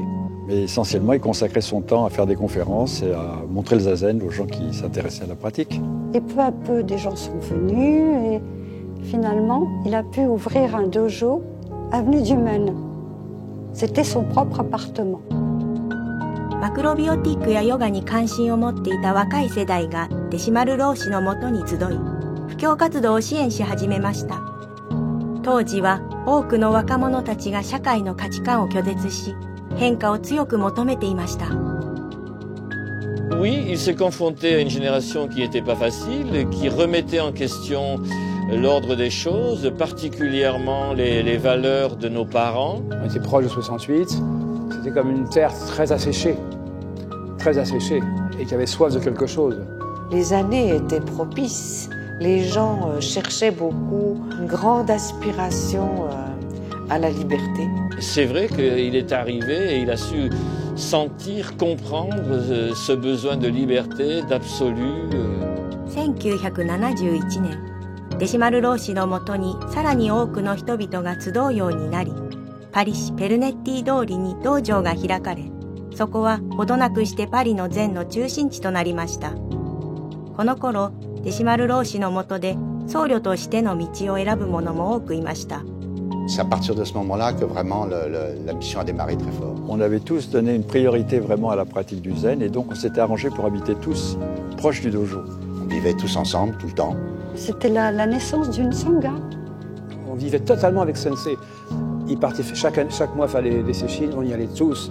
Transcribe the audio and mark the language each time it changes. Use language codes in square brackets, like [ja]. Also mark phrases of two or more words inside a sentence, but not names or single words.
[fr] Mais essentiellement, il consacrait son temps à faire des conférences et à montrer le zazen aux gens qui s'intéressaient à la pratique. Et peu à peu, des gens sont venus et finalement, il a pu ouvrir un dojo avenue du Maine. C'était son propre appartement. [ja] マクロビオティックやヨガに関心を持っていた若い世代が弟子丸老師のもとに集い、布教活動を支援し始めました。当時は多くの若者たちが社会の価値観を拒絶し、変化を強く求めていました。 [fr] Oui, il s'est confronté à une génération qui n'était pas facile, qui remettait en question l'ordre des choses, particulièrement les valeurs de nos parents. On était proche de 68, c'était comme une terre très asséchée, et qui avait soif de quelque chose. Les années étaient propices. Les gens cherchaient beaucoup une grande aspiration à la liberté. C'est vrai qu'il est arrivé et il a su sentir, comprendre ce besoin de liberté, d'absolu. [ja] 1971 年、弟子丸老師のもとにさらに多くの人々が集うようになり、パリ市ペルネッティ通りに道場が開かれ、そこはほどなくしてパリの禅の中心地となりました。この頃、弟子丸老師のもとで僧侶としての道を選ぶ者も多くいました。 [fr] C'est à partir de ce moment-là que vraiment la mission a démarré très fort. On avait tous donné une priorité vraiment à la pratique du zen et donc on s'était arrangé pour habiter tous proches du dojo. On vivait tous ensemble tout le temps. C'était la naissance d'une sangha. On vivait totalement avec Sensei. Il partait chaque mois faire les séchines, on y allait tous.